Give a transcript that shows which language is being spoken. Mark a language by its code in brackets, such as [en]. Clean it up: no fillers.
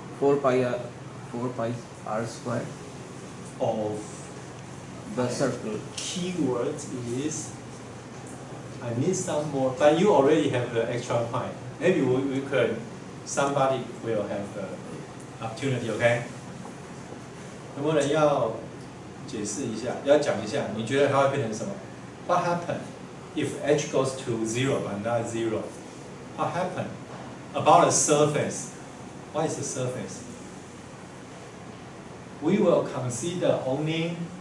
[en] 4 pi r square of the circle. keyword is I need some more, but you already have the extra point. Maybe we could, somebody will have the opportunity, okay? [zh] 有没有人要解释一下，要讲一下？你觉得它会变成什么？ [en] what happened if h goes to 0 but not 0? What happened about a surface? What is the surface? We will consider only.